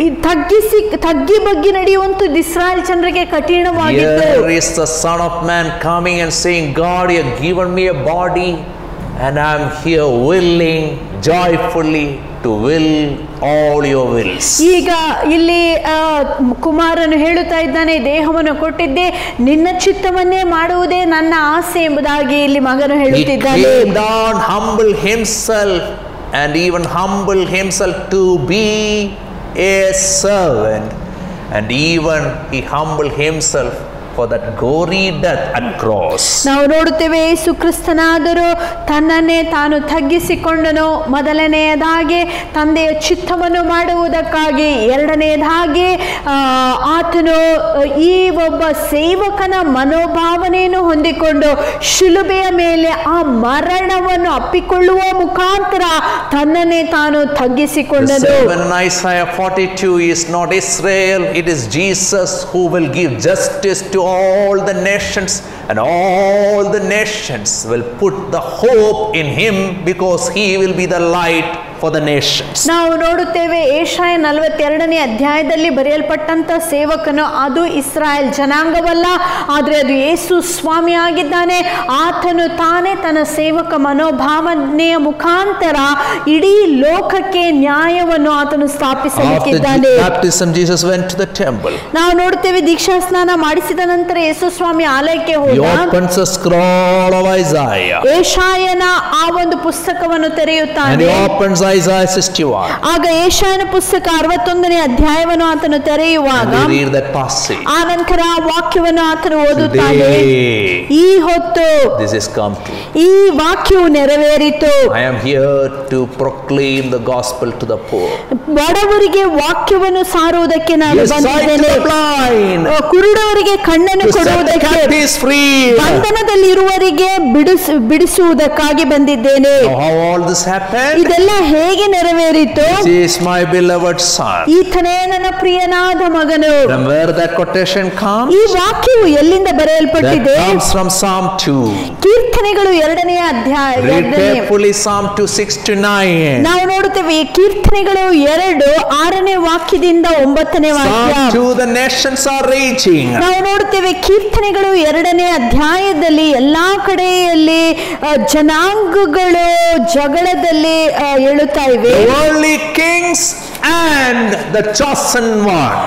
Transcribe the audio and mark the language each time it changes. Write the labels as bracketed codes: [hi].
[kn] ಈ ತಗ್ಗಿ ಬಗ್ಗಿ ನಡೆಯುವಂತದ್ದು ಇಸ್ರಾಯೇಲ್ ಜನರಿಗೆ ಕಠಿಣವಾಗಿತ್ತು. [en] Here is the Son of Man coming and saying, "God, you have given me a body, and I am here willing, joyfully to will all your wills." [kn] ಈಗ ಇಲ್ಲಿ ಕುಮಾರನು ಹೇಳುತ್ತಾ ಇದ್ದಾನೆ, ದೇಹವನ್ನು ಕೊಟ್ಟಿದ್ದೆ, ನಿನ್ನ ಚಿತ್ತವನ್ನೇ ಮಾಡುವುದೇ ನನ್ನ ಆಸೆ ಎಂಬುದಾಗಿ ಇಲ್ಲಿ ಮಗನು ಹೇಳುತ್ತಿದ್ದಾನೆ. [en] He came down, humble himself, and even humble himself to be a servant, and even he humbled himself for that gory death at cross. [kn] ನಾವು ನೋಡುತ್ತೇವೆ, ಯೇಸು ಕ್ರಿಸ್ತನಾದರೂ ತನ್ನನ್ನೇ ತಾನು ತಗ್ಗಿಸಿಕೊಂಡನು. ಮೊದಲನೆಯದಾಗಿ ತಂದೆಯ ಚಿತ್ತವನ್ನು ಮಾಡುವುದಕ್ಕಾಗಿ, ಎರಡನೆಯದಾಗಿ ಆತನು ಈ ಒಬ್ಬ ಸೇವಕನ ಮನೋಭಾವನೆಯನ್ನು ಹೊಂದಿಕೊಂಡು ಶಿಲುಬೆಯ ಮೇಲೆ ಆ ಮರಣವನ್ನು ಅಪ್ಪಿಕೊಳ್ಳುವ ಮುಖಾಂತರ ತನ್ನನ್ನೇ ತಾನು ತಗ್ಗಿಸಿಕೊಂಡನು. [en] The servant in Isaiah 42 is not Israel, it is Jesus who will give justice to all the nations, and all the nations will put the hope in him, because he will be the light for the nations. [kn] ನಾವು ನೋಡುತ್ತೇವೆ ಯೆಶಾಯ 42ನೇ ಅಧ್ಯಾಯದಲ್ಲಿ ಬರೆಯಲ್ಪಟ್ಟಂತ ಸೇವಕನು ಅದು ಇಸ್ರಾಯೇಲ್ ಜನಾಂಗವಲ್ಲ, ಆದರೆ ಅದು ಯೇಸು ಸ್ವಾಮಿ ಆಗಿದ್ದಾನೆ. ಆತನು ತಾನೇ ತನ್ನ ಸೇವಕ ಮನೋಭಾವನೆಯ ಮುಖಾಂತರ ಇಡೀ ಲೋಕಕ್ಕೆ ನ್ಯಾಯವನ್ನು ಆತನು ಸ್ಥಾಪಿಸಲಿಕ್ಕಿದ್ದಾನೆ. [en] After baptism, Jesus went to the temple. [kn] ನಾವು ನೋಡುತ್ತೇವೆ ದೀಕ್ಷಾ ಸ್ನಾನ ಮಾಡಿಸಿದ ನಂತರ ಯೇಸು ಸ್ವಾಮಿ ಆಲಯಕ್ಕೆ [en] He [kn] ಹೋದ. [en] opens the scroll of Isaiah. [kn] ಯೆಶಾಯನ ಆ ಒಂದು ಪುಸ್ತಕವನ್ನು [en] And [kn] ತೆರೆಯುತ್ತಾನೆ. [en] he opens Isaiah 61. [kn] ಆಗ ಯೆಶಾಯನ ಪುಸ್ತಕ 61ನೇ ಅಧ್ಯಾಯವನ್ನು ಆತನು ತೆರೆಯುವಾಗ [en] And we read that passage. [kn] ಆ ನಂತರ ಆ ವಾಕ್ಯವನ್ನು ಆತನು ಓದುತ್ತಾನೆ. [en] Today, [kn] ಈ ಹೊತ್ತು [en] this is come true. [kn] ಈ ವಾಕ್ಯವು ನೆರವೇರಿತು. [en] I am here to proclaim the gospel to the poor. [kn] ಬಡವರಿಗೆ ವಾಕ್ಯವನ್ನು ಸಾರುವುದಕ್ಕೆ ನಾನು [en] Give sight to [kn] ಬಂದಿದ್ದೇನೆ. [en] the blind. [kn] ಕುರುಡವರಿಗೆ ಕಣ್ಣನ್ನು [en] To set the [kn] ಕೊಡುವುದಕ್ಕೆ, [en] captives free. [kn] ಬಂಧನದಲ್ಲಿರುವವರಿಗೆ ಬಿಡಿಸುವುದಕ್ಕಾಗಿ ಬಂದಿದ್ದೇನೆ. [en] Now, how all this happened? [kn] ಇದೆಲ್ಲ ಹೇಗೆ ನೆರವೇರಿತು? [en] This is my beloved son. [kn] ಈತನೇ ನನ್ನ ಪ್ರಿಯನಾದ ಮಗನು. [en] From where that quotation comes? [kn] ಈ ವಾಕ್ಯವು ಎಲ್ಲಿಂದ [en] That [kn] ಬರೆಯಲ್ಪಟ್ಟಿದೆ? [en] comes from Psalm 2. [kn] ಕೀರ್ತನೆಗಳು 2ನೇ ಅಧ್ಯಾಯ. [en] Read carefully Psalm 2, 6 to 9. [kn] ನಾವು ನೋಡುತ್ತೇವೆ ಈ ಕೀರ್ತನೆಗಳು 2 6ನೇ ವಾಕ್ಯದಿಂದ 9ನೇ ವಾಕ್ಯ. [en] Psalm 2, the nations are raging. [kn] ನಾವು ನೋಡುತ್ತೇವೆ ಕೀರ್ತನೆಗಳು 2ನೇ ಅಧ್ಯಾಯದಲ್ಲಿ ಎಲ್ಲಾ ಕಡೆಯಲ್ಲಿ ಜನಾಂಗಗಳು ಜಗಳದಲ್ಲಿ ಏಳುತ್ತಾ ಇವೆ. [en] The worldly kings and the chosen one.